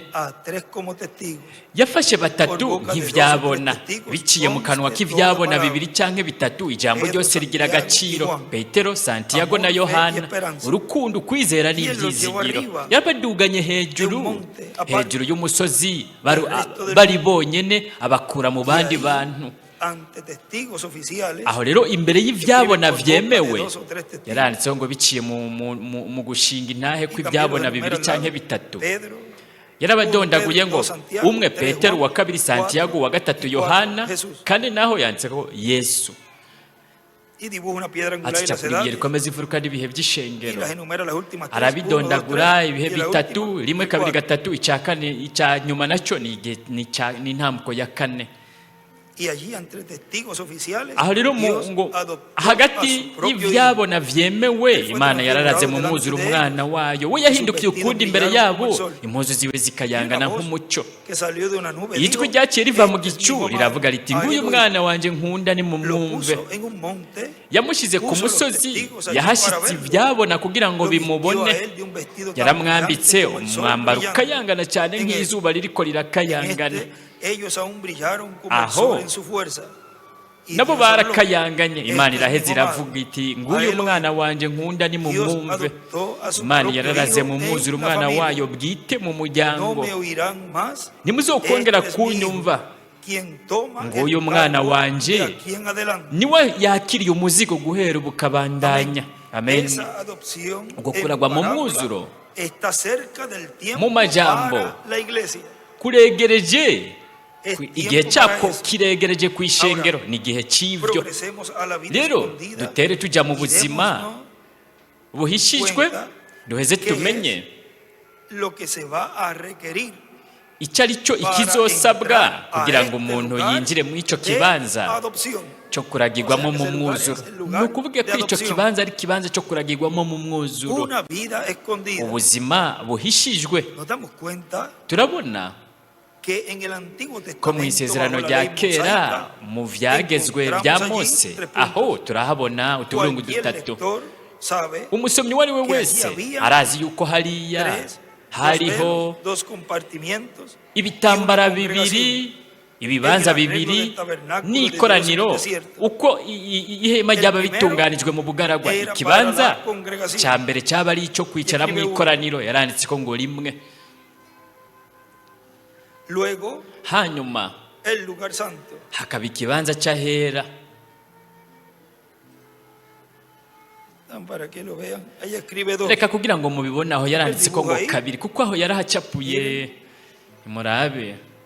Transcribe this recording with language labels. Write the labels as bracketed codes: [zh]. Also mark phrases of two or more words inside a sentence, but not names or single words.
[es] a 3 como testigos. [rn] Yafashe batatu nk'ivyabona, biciye mu kanwa k'ivyabona bibiri canke bitatu, ijambo ryose rigira agaciro. Petero, Santiago na Yohana, urukundo, kwizera n'ivyizigiro. Yabaduganye hejuru y'umusozi, bari bonyene, abakura mu bandi bantu. [es] Ante testigos oficiales, [rn] Aho rero imbere y'ivyabona vyemewe yaranditseho ngo biciye mu gushinga intahe kw'ivyabona bibiri canke bitatu. [es] Pedro, [rn] Yarabadondaguye ngo umwe Petero, wa kabiri Santiago, wa gatatu Yohana, kandi naho yanditseho Yesu. [es] y dibuja una piedra angular y las [rn] Acicapura igihe [es] edades, [rn] rikomeza imfuruka n'ibihe [es] y [rn] by'ishengero, [es] las enumera las últimas 3, [rn] arabidondagura ibihe [es] 1, 2, 3, y la [rn] bitatu, [es] última, [rn] rimwe [es] el [rn] kabiri [es] 4. [rn] gatatu, icya kane, icya nyuma nacyo ni intambuko ya kane. [es] Y allí entre testigos oficiales, [rn] Aho rero [es] Dios [rn] ngo [es] adoptó a [rn] hagati [es] su propio hijo. [rn] y'ivyabona vyemewe, Imana yararaze mu mwuzuro umwana wayo. We yahindukiye ukundi imbere yabo, impuzu ziwe zikayangana nk'umucyo. [es] Que salió de una nube, [rn] Ijwi [es] dijo, [rn] ryaciye riva mu [es] "Este es mi [rn] gicu [es] hijo [rn] riravuga [es] amado". [rn] riti, [es] Ahí [rn] nguyu [es] lo [rn] mwana wanje nkunda [es] Lo [rn] nimumwumve. [es] puso en un monte, [rn] Yamushyize ku musozi, yahashyitse ibyabona kugira ngo [es] lo vistió [rn] bimubone. [es] a él de un vestido tan [rn] Yaramwambitse [es] brillante como el sol [rn] umwambaro [es] brillante. [rn] ukayangana cyane [es] En [rn] nk'izuba ririko [es] En [rn] rirakayangana. [es] ellos aún brillaron como el [rn] Aho. [es] sol en su fuerza. Y [rn] Nabo [es] Dios habló, [rn] barakayanganye. Imana [es] "Este es [rn] iraheze [es] mi hijo [rn] iravuga [es] amado". [rn] iti, nguyu mwana wanje nkunda nimumwumve. [es] adoptó a su [rn] Imana [es] propio [rn] yararaze [es] hijo [rn] mu [es] en [rn] mwuzuro [es] la [rn] umwana [es] familia. [rn] wayo bwite mu [es] No [rn] muryango. [es] me oirán más. [rn] Ntimuzokongera [es] Este es mi hijo, [rn] kunyumva. [es] quien toma [rn] Nguyu [es] el [rn] mwana [es] cargo [rn] wanje, [es] de aquí en adelante. [rn] niwe yakiriye umuzigo guhera ubu ukabandanya. [es] Amen. Esa adopción [rn] Uko [es] en [rn] kuragwa mu [es] parábola [rn] mwuzuro [es] está cerca del tiempo [rn] mu majambo [es] para la iglesia. [rn] kuregereje, [es] Es [rn] igihe [es] tiempo [rn] cyako [es] para eso. [rn] kiregereje ku ishengero, ni igihe cy'ibyo. [es] Progresemos a la vida [rn] Rero [es] escondida [rn] dutere tujya mu [es] y [rn] buzima [es] démonos [rn] buhishijwe, duheze tumenye [es] lo que se va a requerir [rn] icyo ari cyo ikizosabwa kugira ngo umuntu yinjire muri icyo kibanza [es] adopción. [rn] cyo kuragirwamo mu mwuzuro. Ni ukuvuga ko icyo kibanza ari ikibanza cyo kuragirwamo mu mwuzuro, [es] Una vida escondida. [rn] ubuzima buhishijwe. [es] Nos damos cuenta [rn] Turabona [es] que en el Antiguo [rn] ko mu [es] Testamento, [rn] isezerano [es] bajo la [rn] rya [es] ley [rn] kera, [es] mosaica, [rn] mu byagezwe bya [es] encontramos allí [rn] Mose, [es] 3 puntos. [rn] aho turahabona utuburungu [es] Cualquier [rn] dutatu. [es] lector sabe [rn] Umusomyi uwo ari we [es] que [rn] wese [es] allí había [rn] arazi yuko hariya [es] 3, [rn] hariho [es] 2 compartimientos, [rn] ibitambara [es] y una [rn] bibiri, [es] congregación. [rn] ibibanza bibiri n'ikoraniro. Uko ihema ryaba bitunganijwe mu bugaragwa, ikibanza cya mbere cyaba ari icyo kwicara mu ikoraniro, yaranditse ko ngo rimwe. [es] Luego, [rn] Hanyuma [es] el lugar santo. [rn] hakaba ikibanza cy'ahera. [es] Para que lo vean, ahí escribe 2. [rn] Reka kugira ngo mubibone, aho yaranditse ko ngo kabiri, kuko aho yarahacapuye. Murabe